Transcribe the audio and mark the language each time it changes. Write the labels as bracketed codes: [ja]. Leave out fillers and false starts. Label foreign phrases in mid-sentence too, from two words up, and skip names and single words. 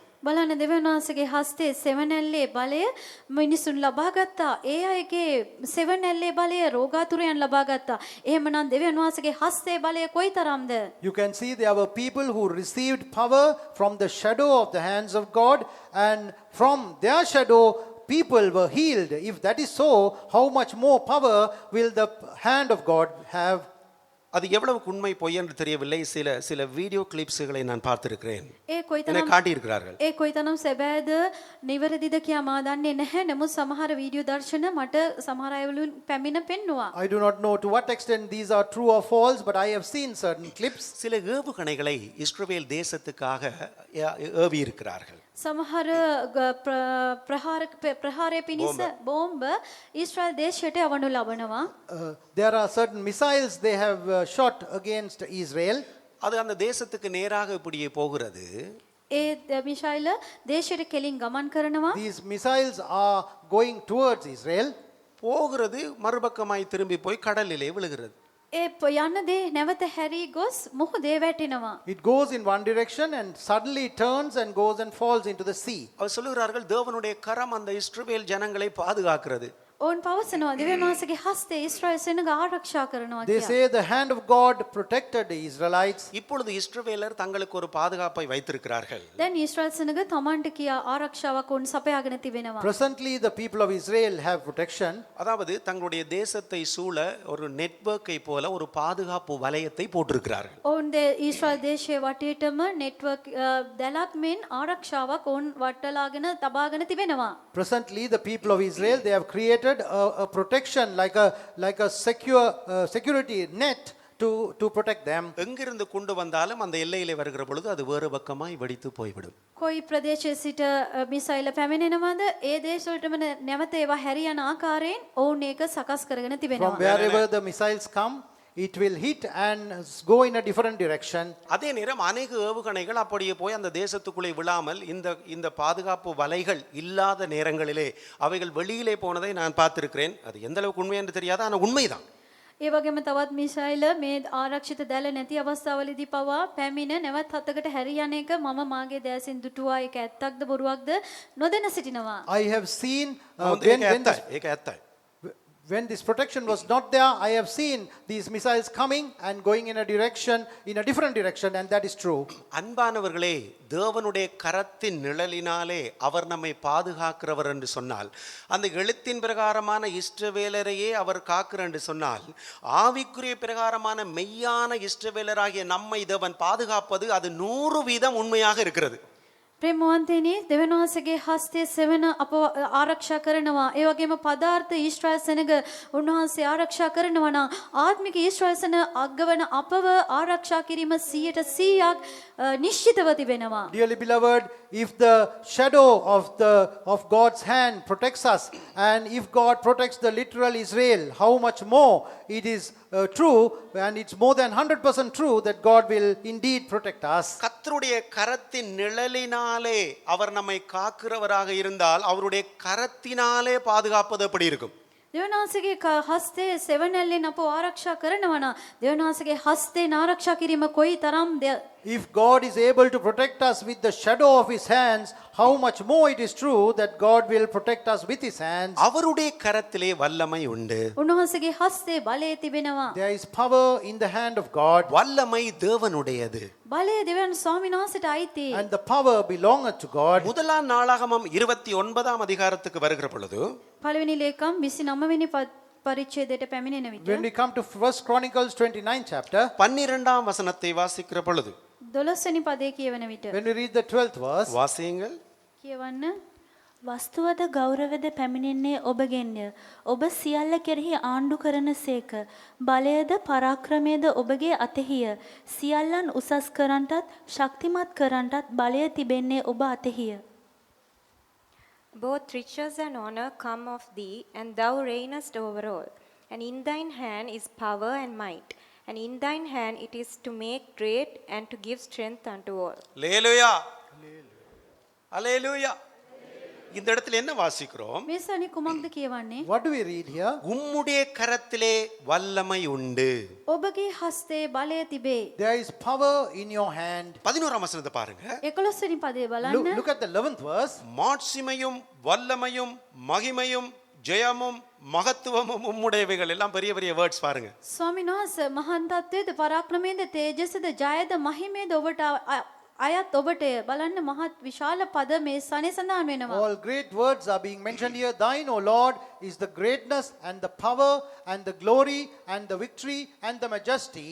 [si] බලන්න, දෙවියන් වහන්සේගේ හස්තේ සෙවණැල්ලේ බලය මිනිසුන් ලබා ගත්තා. ඒ අයගේ සෙවණැල්ලේ බලය රෝගාතුරයන් ලබා ගත්තා. එහෙමනම් දෙවියන් වහන්සේගේ හස්තේ බලය කොයිතරම්ද? [en] You can see there were people who received power from the shadow of the hands of God, and from their shadow people were healed. If that is so, how much more power will the hand of God have? [ta] அது எவ்வளவு உண்மை பொய் என்று தெரியவில்லை. சில [en] video clips [ta] நான் பார்த்திருக்கிறேன். [si] ඒ [ta] என்னை காட்டியிருக்கிறார்கள். [si] ඒ කොයිතරම් සැබෑද නිවැරදිද කියා මා දන්නේ නැහැ. නමුත් සමහර වීඩියෝ දර්ශන මට සමහර අයවලුන් පැමිණ පෙන්නවා. [en] I do not know to what extent these are true or false, but I have seen certain clips. [ta] சில ஏவுகணைகளை இஸ்ரவேல் தேசத்துக்காக ஏவி இருக்கிறார்கள். [si] සමහර ප්‍රහාරය පිණිස බෝම්බ ඊශ්‍රායල් දේශයට යවනු ලබනවා. [en] There are certain missiles they have shot against Israel. [ta] அது அந்த தேசத்துக்கு நேராக இப்படியே போகிறது. [si] ඒ මිෂයිල දේශයට කෙලින් ගමන් කරනවා. [en] These missiles are going towards Israel. [ta] போகிறது, மறுபக்கமாய் திரும்பி போய் கடலிலே விழுகிறது. [si] ඒ යන දේ නැවත හැරී ගොස් මුහුදේ වැටෙනවා. [en] It goes in one direction and suddenly turns and goes and falls into the sea. [ta] அவர் சொல்லுகிறார்கள், தேவனுடைய கரம் அந்த இஸ்ரவேல் ஜனங்களை பாதுகாக்கிறது. [si] ඔවුන් පවසනවා දෙවියන් වහන්සේගේ හස්තය ඊශ්‍රායල් සෙනඟ ආරක්ෂා කරනවා [en] They [si] කියලා. [en] say the hand of God protected the Israelites. [ta] இப்பொழுது இஸ்ரவேலர் தங்களுக்கு ஒரு பாதுகாப்பை வைத்திருக்கிறார்கள். [si] දැන් ඊශ්‍රායල් සෙනඟ තමන්ට කියා ආරක්ෂාවක් ඔවුන් සපයාගෙන තිබෙනවා. [en] Presently the people of Israel have protection. [ta] அதாவது தங்களுடைய தேசத்தை சூழ ஒரு நெட்வொர்க்கை போல ஒரு பாதுகாப்பு வலயத்தை போட்டிருக்கிறார்கள். [si] ඔවුන් ඊශ්‍රායල් දේශයේ වටේටම නෙට්වර්ක් දැලක් මෙන් ආරක්ෂාවක් ඔවුන් වටලාගෙන තබාගෙන තිබෙනවා. [en] Presently the people of Israel, they have created a protection like a security net to protect them. [ta] எங்கிருந்து கொண்டு வந்தாலும் அந்த எல்லையிலே வருகிற பொழுது அது வேறு பக்கமாய் வெடித்து போய்விடும். [si] කොයි ප්‍රදේශයේ සිට මිසයිල පැමිණෙනවද ඒ දේශවලටම නැවත ඒවා හැරියන ආකාරයෙන් ඔවුන් ඒක සකස් කරගෙන [en] From [si] තිබෙනවා. [en] wherever the missiles come, it will hit and go in a different direction. [ta] அதே நேரம் அநேக ஏவுகணைகள் அப்படியே போய் அந்த தேசத்துக்குள்ளே விழாமல் இந்த பாதுகாப்பு வலைகள் இல்லாத நேரங்களிலே அவைகள் வெளியிலே போனதை நான் பார்த்திருக்கிறேன். அது எந்த அளவுக்கு உண்மை என்று தெரியாது, ஆனால் உண்மைதான். [si] ඒ වගේම තවත් මිසයිල මේ ආරක්ෂිත දැල නැති අවස්ථාවලදී පවා පැමිණ නැවත් හතකට හැරියන එක මම මාගේ දැසින් දුටුවා. ඒක ඇත්තක්ද බොරුවක්ද නොදැන සිටිනවා. [en] I have seen [si] ඒක ඇත්තයි. [en] when this protection was not there, I have seen these missiles coming and going in a direction, in a different direction, and that is true. [ta] அன்பானவர்களே, தேவனுடைய கரத்தின் நிழலினாலே அவர் நம்மை பாதுகாக்கிறவர் என்று சொன்னால், அந்த எழுத்தின் பிரகாரமான இஸ்ரவேலரையே அவர் காக்கிறார் என்று சொன்னால், ஆவிக்குரிய பிரகாரமான மெய்யான இஸ்ரவேலராகிய நம்மை தேவன் பாதுகாப்பது அது 100% உண்மையாக இருக்கிறது. [si] ප්‍රේමවන්තයනි, දෙවියන් වහන්සේගේ හස්තයේ සෙවණ අප ආරක්ෂා කරනවා. ඒ වගේම පදාර්ථ ඊශ්‍රායල් සෙනඟ උන්වහන්සේ ආරක්ෂා කරනවා නම් ආත්මික ඊශ්‍රායල් සෙනඟ අග්ගවන අපව ආරක්ෂා කිරීම 100% නිශ්චිතව තිබෙනවා. [en] Dearly beloved, if the shadow of God's hand protects us, and if God protects the literal Israel, how much more it is true, and it's more than 100% true that God will indeed protect us. [ta] கர்த்தருடைய கரத்தின் நிழலினாலே அவர் நம்மை காக்கிறவராக இருந்தால் அவருடைய கரத்தினாலே பாதுகாப்பது எப்படி இருக்கும்? [si] දෙවියන් වහන්සේගේ හස්තයේ සෙවණැල්ලෙන් අපව ආරක්ෂා කරනවා නම් දෙවියන් වහන්සේගේ හස්තයෙන් ආරක්ෂා කිරීම කොයි තරම්ද? [en] If God is able to protect us with the shadow of his hands, how much more it is true that God will protect us with his hands. [ta] அவருடைய கரத்திலே வல்லமை உண்டு. [si] උන්වහන්සේගේ හස්තේ බලය තිබෙනවා. [en] There is power in the hand of God, [ta] வல்லமை தேவனுடையது. [si] බලය දෙවියන් ස්වාමීන් වහන්සේට අයිති. [en] and the power belongeth to God. [ta] முதலாம் நாளாகமம் 29 அதிகாரத்துக்கு வருகிற பொழுது [si] පළවෙනි ලේකම් 29 වෙනි පරිච්ඡේදයට පැමිණෙන විට [en] When we come to 1 Chronicles 29 chapter, [ta] 12ஆம் வசனத்தை வாசிக்கிற பொழுது [si] 12 වෙනි පදේ කියවන විට [en] when we read the 12th verse, [ta] வாசியுங்கள். [si] කියවන්න වස්තුවද ගෞරවද පැමිණෙන්නේ ඔබගෙන්ය. ඔබ සියල්ල කෙරෙහි ආණ්ඩු කරන සේක. බලයද පරාක්‍රමයද ඔබගේ අතෙහිය. සියල්ලන් උසස් කරන්ටත් ශක්තිමත් කරන්ටත් බලය තිබෙන්නේ ඔබ අතෙහිය. [en] Both riches and honor come of thee, and thou reignest over all. And in thine hand is power and might, and in thine hand it is to make great and to give strength unto all. [ta] லேலுயா அல்லேலூயா. இந்த இடத்துல என்ன வாசிக்கிறோம்? [si] මේ සනි කුමක්ද කියවන්නේ? [en] What do we read here? [ta] உம்முடைய கரத்திலே வல்லமை உண்டு. [si] ඔබගේ හස්තේ බලය තිබේ. [en] There is power in your hand. [ta] 11ஆம் வசனத்தை பாருங்க. [si] 11 වෙනි පදේ බලන්න. [en] Look at the 11th verse. [ta] மாட்சிமையும் வல்லமையும் மகிமையும் ஜெயமும் மகத்துவமும் உம்முடையவைகள் எல்லாம் பெரிய பெரிய வேர்ட்ஸ் பாருங்க. [si] ස්වාමීන් වහන්සේ මහාන්තත්වයේද පරාක්‍රමයේද තේජසද ජයද මහිමේද ඔබට අයත් ඔබටය. බලන්න මහත් විශාල පද මේ සනේ සඳහන් වෙනවා. [en] All great words are being mentioned here. Thine, O Lord, is the greatness and the power and the glory and the victory and the majesty.